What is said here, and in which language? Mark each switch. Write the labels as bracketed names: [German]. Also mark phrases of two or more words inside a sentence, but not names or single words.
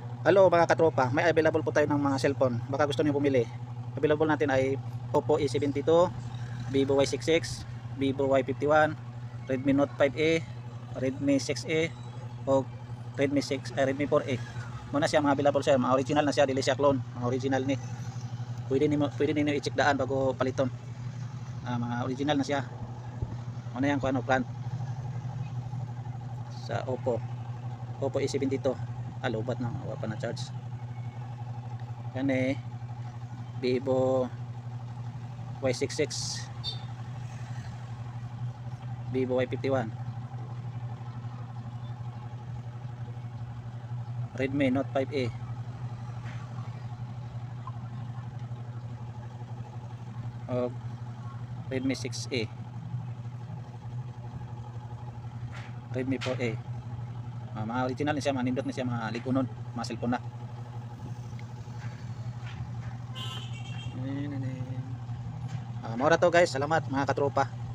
[Filipino] Hello mga katropa, may available po tayo ng mga cellphone. Baka gusto niyo bumili. Available natin ay Oppo A72, Vivo Y66, Vivo Y51, Redmi Note 5A, Redmi 6A o Redmi 6, Redmi 4A. [Cebuano] Muna siya mga available sir, mga original na siya, dili siya clone, mga original ni. Pwede niyo i-check daan bago paliton. Mga original na siya. [Filipino] Ano yan kung ano plan sa Oppo A72. [Cebuano] Alobat na, wala pa na charge. [Filipino] Yan Vivo Y66, Vivo Y51, Redmi Note 5A, o Redmi 6A, Redmi 4A. [Cebuano] Mga original na siya, mga nindot na siya, mga likunon, mga cellphone na. Mura to guys, salamat mga katropa.